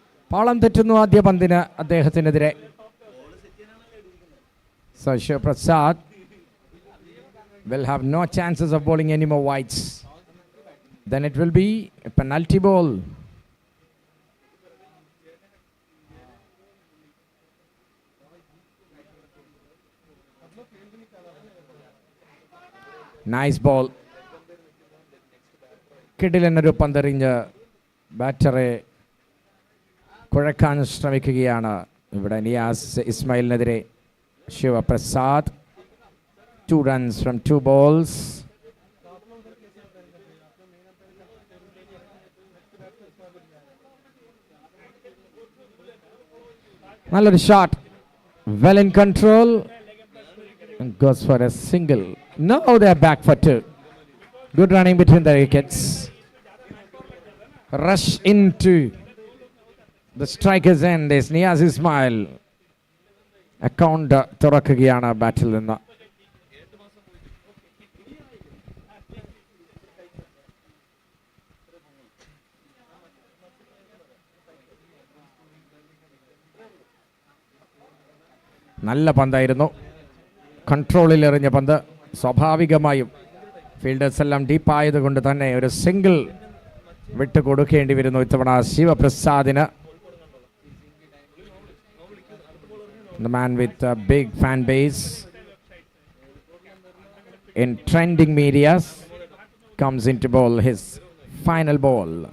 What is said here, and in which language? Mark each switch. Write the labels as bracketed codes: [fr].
[ml] പാളം തെറ്റുന്നു ആദ്യ പന്തിന് അദ്ദേഹത്തിനെതിരെ. [en] So Shiva Prasad will have no chances of bowling any more wides. Then it will be a penalty ball. Nice ball. [ml] കിടിലനൊരു പന്തെറിഞ്ഞ് ബാറ്ററെ കുഴക്കാൻ ശ്രമിക്കുകയാണ് ഇവിടെ Niyas ഇസ്മായിലിനെതിരെ Sivaprasad. [en] 2 runs from 2 balls. [ml] നല്ലൊരു shot, [en] Well in control, and goes for a single. Now they are back for 2. Good running between the wickets. Rush into the striker's end is Niaz Ismail. [ml] Account തുറക്കുകയാണ് ബാറ്റിൽ നിന്ന്. നല്ല പന്തായിരുന്നു. കൺട്രോളിൽ എറിഞ്ഞ പന്ത്. സ്വാഭാവികമായും fielders എല്ലാം ഡീപ്പായതുകൊണ്ട് തന്നെ ഒരു സിംഗിൾ വിട്ട് കൊടുക്കേണ്ടി വരുന്നു ഇത്തവണ ശിവപ്രസാദിന്. [en] The man with a big fan base in trending medias comes into bowl his final ball.